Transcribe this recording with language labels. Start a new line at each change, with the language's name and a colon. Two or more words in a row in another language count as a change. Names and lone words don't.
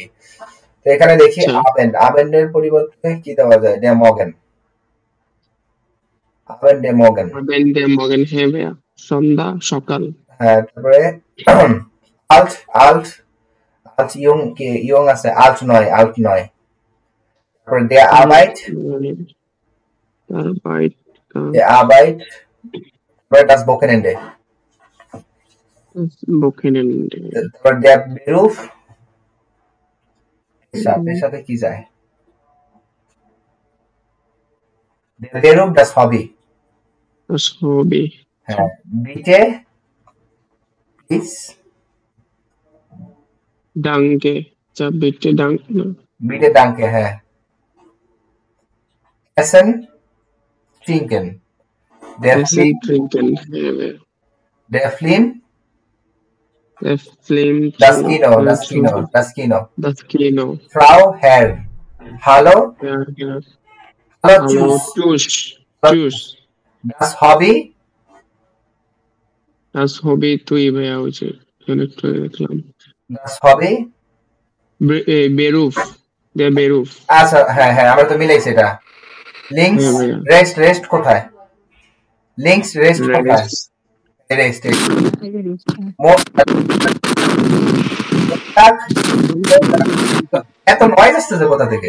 Bangla: তো এখানে দেখি আবেন্ডের পরিবর্তে কি দেওয়া যায়,
German: der Morgen. Abend Morgen
Bangla: হ্যাঁ ভাইয়া সন্ধ্যা সকাল। হ্যাঁ তারপরে
German: alt jung
Bangla: আছে, আল্ট নয়।
German: তারপরে der Arbeit das Wochenende, তারপর der Beruf
Bangla: সাথে কি যায়,
German: der Beruf das Hobby। হ্যাঁ bitte please danke bitte danke, হ্যাঁ essen trinken, der Film das Kino, Frau Herr hallo tschüss, das Hobby
Bangla: তুই ভাইয়া ওই যে দেখলাম
German: das Hobby Beruf der Beruf।
Bangla: আচ্ছা হ্যাঁ আমরা তো মিলাইছি এটা।
German: links rechts
Bangla: কোথায়,
German: links rechts
Bangla: কোথায়, রেস্ট এত নয়েজ আসতেছে কোথা থেকে?